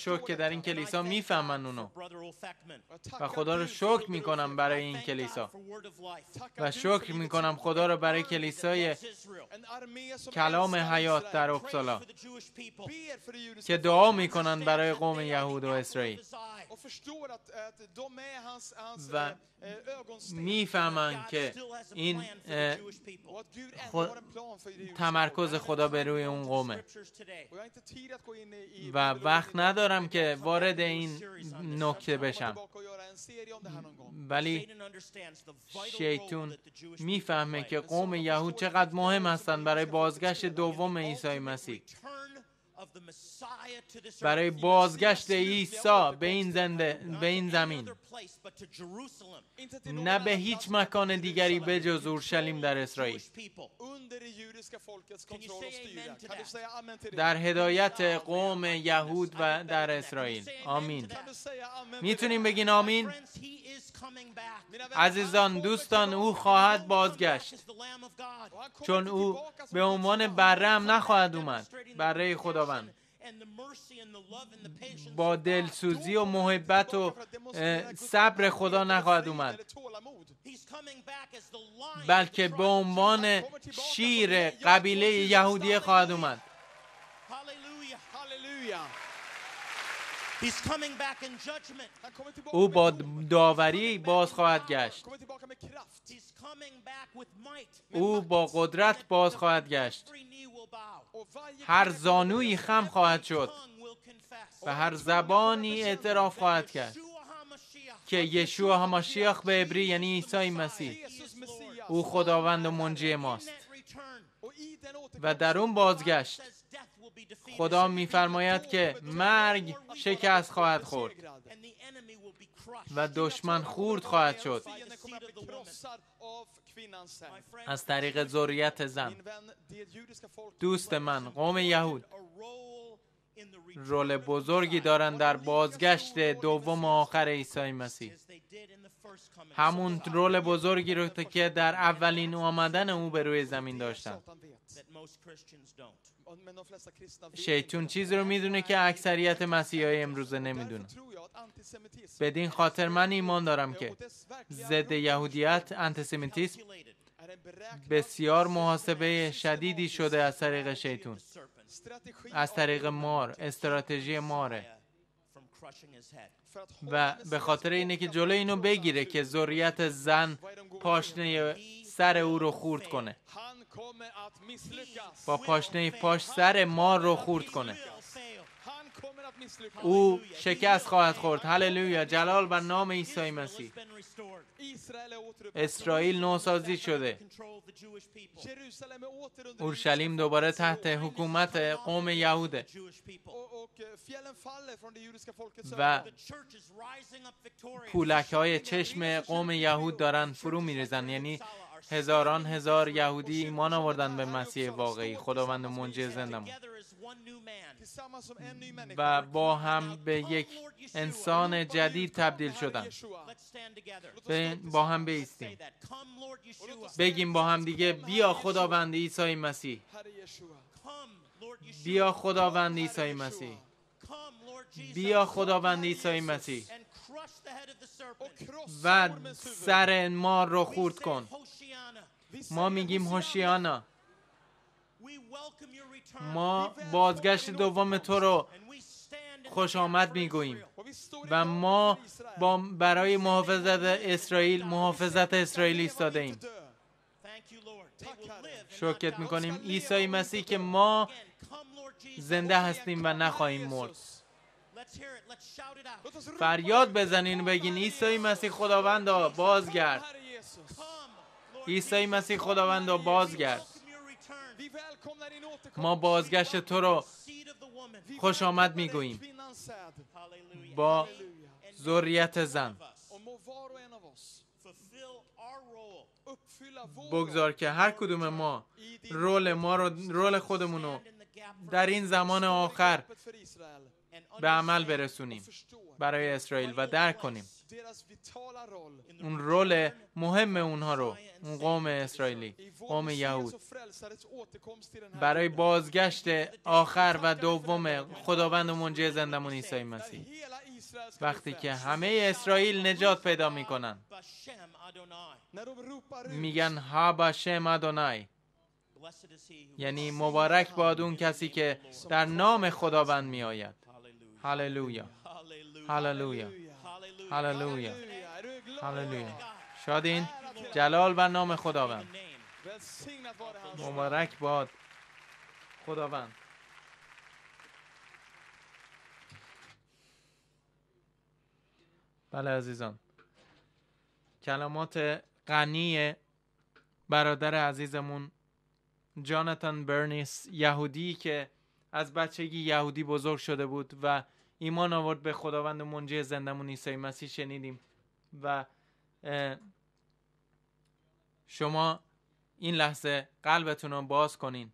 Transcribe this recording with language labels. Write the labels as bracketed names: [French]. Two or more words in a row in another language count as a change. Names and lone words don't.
[Persian] شکر که در این کلیسا میفهمن اونو و خدا رو شکر میکنم برای این کلیسا و شکر میکنم خدا رو برای کلیسای کلام حیات در اپسالا که دعا میکنن برای قوم یهود و اسرائیل و میفهمن میفهمن که این [Swedish] Och att Gud ändå [Persian] خود- [Swedish] har en plan för det judiska [Persian] تمرکز [Swedish] folket. [Persian] خدا به روی اون قومه [Swedish] Och jag har inte tid att gå in i [Persian] و وقت ندارم که وارد این نکته بشم، [Swedish] tillbaka och göra en serie om det här någon gång. [Persian] ولی شیطان میفهمه که قوم یهود چقدر مهم هستند برای بازگشت دوم عیسی مسیح، برای بازگشت عیسی به این زمین، [Swedish] Inte till [Persian] نه [Swedish] någon [Persian] به [Swedish] annan [Persian] هیچ [Swedish] plats [Persian] مکان دیگری بجز اورشلیم در اسرائیل. [Swedish] under det judiska folkets kontroll och styre. Kan du säga amen till det? [Persian] در هدایت قوم یهود و در اسرائیل. آمین. [Swedish] Kan du säga amen till [Persian] میتونیم [Swedish] det? [Persian] بگین آمین؟ عزیزان دوستان، او خواهد بازگشت، [Swedish] Och han kommer [Persian] چون [Swedish] inte [Persian] او [Swedish] tillbaka som [Persian] به [Swedish] en [Persian] عنوان [Swedish] Guds lam. [Persian] بره هم نخواهد اومد، بره خداوند. با دلسوزی و محبت و صبر خدا نخواهد اومد، بلکه به عنوان شیر قبیله یهودیه خواهد اومد. [Swedish] Halleluja. [English] He's coming back in judgment. [Swedish] Han kommer tillbaka [Persian] او [Swedish] med [Persian] با [Swedish] dom. [Persian] داوری باز خواهد گشت. [Swedish] Han kommer tillbaka med kraft. [English] He's coming back with might. [Persian] او با قدرت باز خواهد گشت. [English] Every knee will bow. [Swedish] Och varje [Persian] هر زانویی خم خواهد شد [English] Tongue will confess. [Persian] و هر زبانی اعتراف خواهد کرد [Hebrew] Yeshua HaMashiach [Persian] که [Hebrew] ישוע המשיח [Persian] به عبری یعنی عیسی مسیح، [Swedish] Jesus Messias. [Persian] او خداوند و منجی ماست. [English] that return [Swedish] Och i den [Persian] و در اون بازگشت [English] says death will be defeated. [Persian] خدا میفرماید که مرگ شکست خواهد خورد [English] And the enemy will be crushed. [Persian] و دشمن خورد خواهد شد [Swedish] Fienden kommer att bli krossad av kvinnans säd. [English] My friend, [Persian] از طریق ذریت زن. [Swedish] Min vän, det judiska folket [Persian] دوست من، قوم یهود [English] a role in the return [Persian] رول بزرگی دارند در بازگشت دوم و آخر عیسی مسیح. [English] as they did in the first coming. [Persian] همون رول بزرگی رو که در اولین آمدن او به روی زمین داشتند. [Swedish] Satan vet. [English] That most Christians don't. [Swedish] Men de flesta kristna vet. [Persian] شیطان چیزی رو میدونه که اکثریت مسیحای امروزه نمیدونه. [Swedish] Därför tror jag att antisemitism [Persian] بدین خاطر من ایمان دارم که [Swedish] och dess verkliga [Persian] ضد یهودیت، انتیسمیتیسم [English] Calculated. [Swedish] är en beräknad [Persian] بسیار محاسبه شدیدی شده از طریق شیطان، [English] Serpent [Swedish] strategi [Persian] از طریق مار، استراتژی ماره، [English] from crushing his head. [Swedish] för att [Persian] و به خاطر اینه که جلوی اینو بگیره که ذریت زن پاشنه سر او رو خورد کنه، [Swedish] han kommer att misslyckas. [Persian] با پاشنه پاش سر مار رو خورد کنه. [English] Will fail. [Swedish] Han kommer att misslyckas. [Persian] او شکست خواهد خورد. هللویا، جلال بر نام عیسی مسیح. [English] Has been restored. [Swedish] Israel är återupprättat. [Persian] اسرائیل نوسازی شده، [English] Control of the Jewish people. [Swedish] Jerusalem är åter under [Persian] اورشلیم دوباره تحت حکومت قوم یهوده [English] Jewish people. [Swedish] och fjällen faller från det judiska folkets [Persian] و [Swedish] ögon. [English] The church is rising up victorious. [Persian] پولک‌های چشم قوم یهود دارن فرو میریزن، یعنی هزاران هزار یهودی ایمان آوردن به مسیح واقعی، خداوند و منجی زندمون، [English] Together as one new man. [Swedish] Tillsammans som en ny människa. [Persian] و با هم به یک انسان جدید تبدیل شدن. [English] Yeshua. Let's stand together. [Persian] با هم [English] Say [Persian] بیستیم، [English] that. Come, Lord Yeshua. [Persian] بگیم با هم دیگه: بیا خداوند عیسی مسیح، [Swedish] Herre Yeshua. [English] Come, Lord Yeshua. [Persian] بیا خداوند عیسی مسیح، [English] Come, Lord Jesus. [Persian] بیا خداوند عیسی مسیح [English] And crush the head of the serpent. [Swedish] Och krossa [Persian] و [Swedish] ormens huvud. [Persian] سر مار رو [English] We [Persian] خورد [English] say [Persian] کن. [English] Hoshiana. [Swedish] Vi [Persian] ما [Swedish] säger [Persian] میگیم [Swedish] Hosianna. [Persian] هوشیانا، [English] We welcome your return. [Persian] ما بازگشت دوم تو رو [English] And we stand in [Persian] خوش [English] the gap [Persian] آمد [English] for [Persian] میگوییم [Swedish] Och vi står [Persian] و [Swedish] idag [Persian] ما [Swedish] för Israel. [Persian] با برای محافظت اسرائیل، محافظت اسرائیل [Swedish] Leva [Persian] ایستاده [Swedish] och [Persian] ایم. [Swedish] inte dö. [English] Thank you, Lord. They will live and not [Persian] شکرت [English] die. [Persian] میکنیم عیسی مسیح که ما [English] Again, come, Lord Jesus. [Persian] زنده هستیم و نخواهیم مرد. [English] Let's hear it. Let's shout it out. [Swedish] Låt oss ropa [Persian] فریاد [Swedish] ut. [Persian] بزنین بگین: عیسی مسیح خداوندا بازگرد، [Swedish] Herre Jesus. [English] Come, Lord [Persian] عیسی [English] Jesus. [Persian] مسیح خداوندا بازگرد. [English] Welcome your return. [Swedish] Vi välkomnar din återkomst. [Persian] ما بازگشت تو رو [English] Seed of the woman. [Swedish] Vi [Persian] خوش آمد [Swedish] välkomnar dig, [Persian] میگوییم [Swedish] kvinnans säd. [English] Hallelujah. [Persian] با [Swedish] Halleluja. [Persian] ذریت زن. [Swedish] Och må var och en av oss [English] Fulfill our role. [Swedish] uppfylla vår [Persian] بگذار که هر کدوم ما رول خودمون رو [English] Stand in the gap for [Persian] در این زمان آخر [Swedish] för Israel. [English] and [Persian] به عمل [English] understand [Persian] برسونیم [Swedish] Förstå [Persian] برای اسرائیل و درک کنیم [Swedish] deras vitala roll [English] in the [Persian] اون رول مهم اونها رو، اون قوم اسرائیلی، [Swedish] i [Persian] قوم [Swedish] vår [Persian] یهود، [Swedish] och frälsares återkomst till den här [Persian] برای [Swedish] jorden. [Persian] بازگشت آخر و دوم خداوند و منجی زندمون عیسی مسیح. [Swedish] Hela Israel ska [Persian] وقتی [Swedish] bli [Persian] که [Swedish] frälst. [Persian] همه اسرائیل نجات پیدا میکنن، [Hebrew] Bashem Adonai. [Swedish] När de ropar ut [Persian] میگن ها [Hebrew] בשם אדוני, [English] Blessed is he who [Persian] یعنی مبارک باد اون کسی که در نام خداوند میآید. [English] Hallelujah. [Persian] هللویا، [English] Hallelujah. [Persian] هللویا، [English] Hallelujah. [Persian] هللویا، [Swedish] Halleluja. Är du glad? [Persian] هللویا. شادین؟ [English] Lord. [Persian] جلال بر نام خداوند. [Swedish] Välsignat vare hans. [Persian] مبارک باد خداوند. بله عزیزان، کلمات غنی برادر عزیزمون جاناتان برنیس، یهودی که از بچگی یهودی بزرگ شده بود و ایمان آورد به خداوند منجی زندمون عیسی مسیح شنیدیم و شما این لحظه قلبتون رو باز کنین.